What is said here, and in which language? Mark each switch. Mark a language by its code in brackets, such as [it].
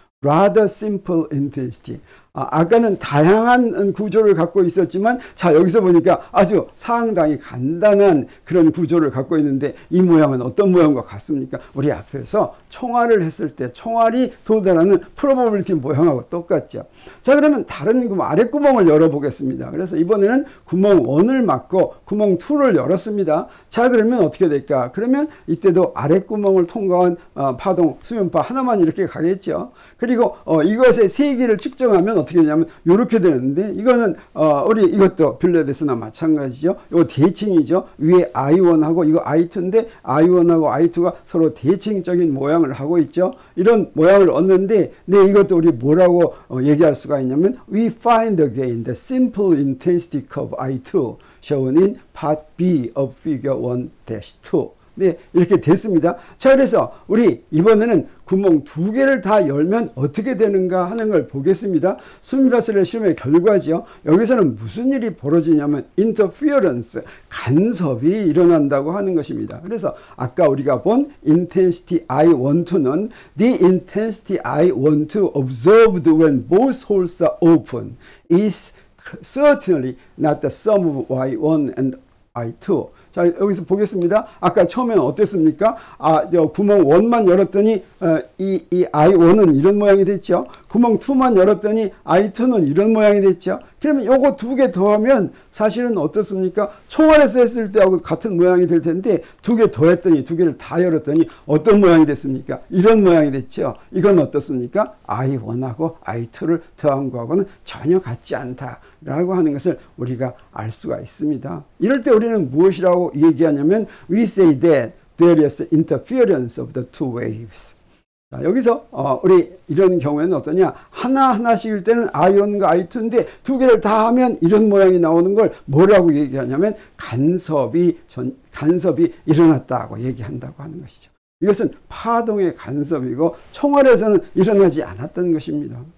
[en] rather simple intensity. [ko] 아까는 다양한 구조를 갖고 있었지만 자, 여기서 보니까 아주 상당히 간단한 그런 구조를 갖고 있는데 이 모양은 어떤 모양과 같습니까? 우리 앞에서 총알을 했을 때 총알이 도달하는 프로버빌리티 모양하고 똑같죠. 자, 그러면 다른 아랫구멍을 열어보겠습니다. 그래서 이번에는 구멍 1을 막고 구멍 2를 열었습니다. 자, 그러면 어떻게 될까? 그러면 이때도 아랫구멍을 통과한 파동, 수면파 하나만 이렇게 가겠죠. 그리고 이것의 세기를 측정하면 어떻게 되냐면 이렇게 되는데 이거는 우리 이것도 빌레데스나 마찬가지죠. 이거 대칭이죠. 위에 I1하고 이거 I2인데 I1하고 I2가 서로 대칭적인 모양을 하고 있죠. 이런 모양을 얻는데 네, 이것도 우리 뭐라고 얘기할 수가 있냐면 [en] we find again the simple intensity curve I2 shown in part B of figure 1-2. [ko] 네, 이렇게 됐습니다. 자, 그래서 우리 이번에는 구멍 2개를 다 열면 어떻게 되는가 하는 걸 보겠습니다. 수면파슬렛 실험의 결과죠. 여기서는 무슨 일이 벌어지냐면 interference, 간섭이 일어난다고 하는 것입니다. 그래서 아까 우리가 본 intensity I12는 [en] the intensity I12 observed when both holes are open is certainly not the sum of Y1 and I2. [ko] 자, 여기서 보겠습니다. 아까 처음에는 어땠습니까? 구멍 1만 열었더니 이 I1은 이런 모양이 됐죠. 구멍 2만 열었더니 I2는 이런 모양이 됐죠. 그러면 요거 두 개 더하면 사실은 어떻습니까? 총알에서 했을 때하고 같은 모양이 될 텐데 두 개 더했더니 두 개를 다 열었더니 어떤 모양이 됐습니까? 이런 모양이 됐죠. 이건 어떻습니까? I1하고 I2를 더한 거하고는 전혀 같지 않다라고 하는 것을 우리가 알 수가 있습니다. 이럴 때 우리는 무엇이라고 얘기하냐면 [en] We say that there is interference of the two waves. [ko] 자, 여기서 우리 이런 경우에는 어떠냐, 하나하나씩일 때는 I1과 I2인데 두 개를 다 하면 이런 모양이 나오는 걸 뭐라고 얘기하냐면 간섭이 일어났다고 얘기한다고 하는 것이죠. 이것은 파동의 간섭이고 총알에서는 일어나지 않았던 것입니다.